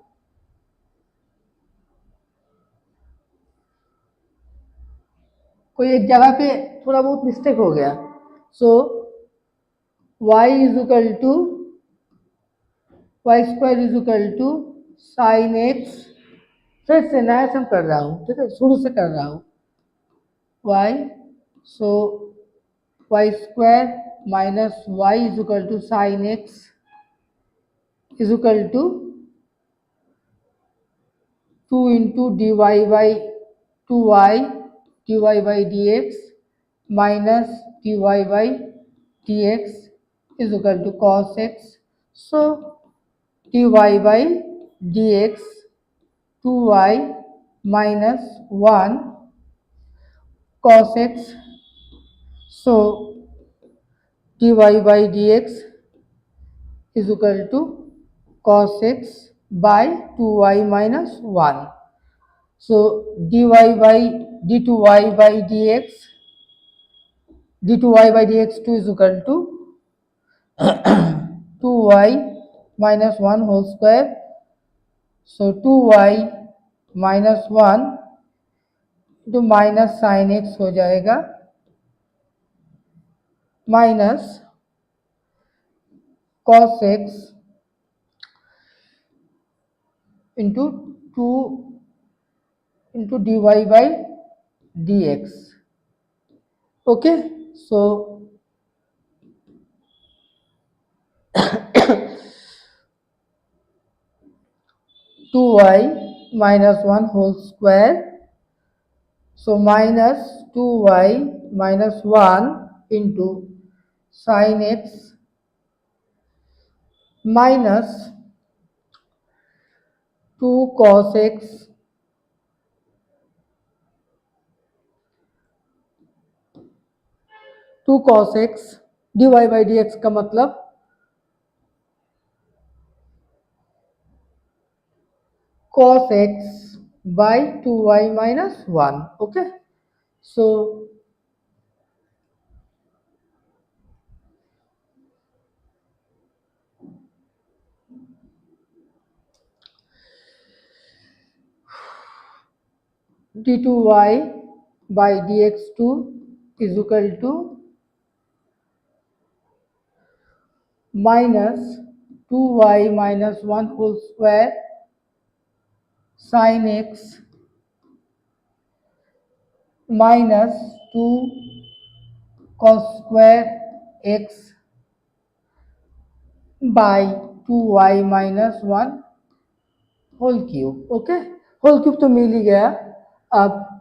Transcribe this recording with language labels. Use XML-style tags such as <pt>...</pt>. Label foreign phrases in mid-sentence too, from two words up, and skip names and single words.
<hi>कोई एक जगह पे थोड़ा बहुत मिस्टेक हो गया</hi> <en>so y is equal to y square is equal to sine x</en> <hi>फिर से नया सम कर रहा हूँ ठीक है शुरू से कर रहा हूँ</hi> <en>y so y square minus y is equal to sine x is equal to 2 into dy by 2y dy by dx minus dy by dx is equal to cos x. So dy by dx 2y minus 1 cos x. So dy by dx is equal to cos x by 2y minus 1. So dy by d2y by dx d2y by dx2 is equal to 2y minus 1 whole square. So 2y minus 1 into minus sin x</en> <hi>हो जाएगा</hi> <en>minus cos x into 2 into dy by dx. Okay, so 2y minus 1 whole square. So minus 2y minus 1 into sin x minus 2 cos x 2 cos x dy by dx</en> <hi>का मतलब</hi> <en>cos x by 2y minus 1. Okay, so d2y by dx2 is equal to minus 2y minus 1 whole square sin x minus 2 cos square x by 2y minus 1 whole cube.</en> <hi>ओके</hi> <en>whole cube</en> <hi>तो मिल ही गया अब</hi>